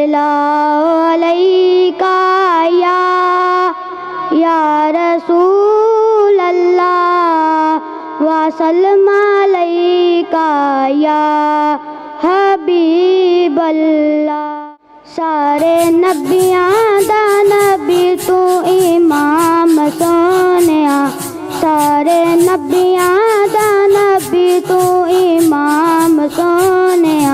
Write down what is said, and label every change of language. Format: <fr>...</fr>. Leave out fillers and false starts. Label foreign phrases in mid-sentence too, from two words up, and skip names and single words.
<ar>صلى عليك يا رسول الله وسلم عليك يا حبيب الله.</ar> <pa>سارے نبیاں دا نبی توں امام سوہنیا، سارے نبیاں دا نبی توں امام سوہنیا.</pa>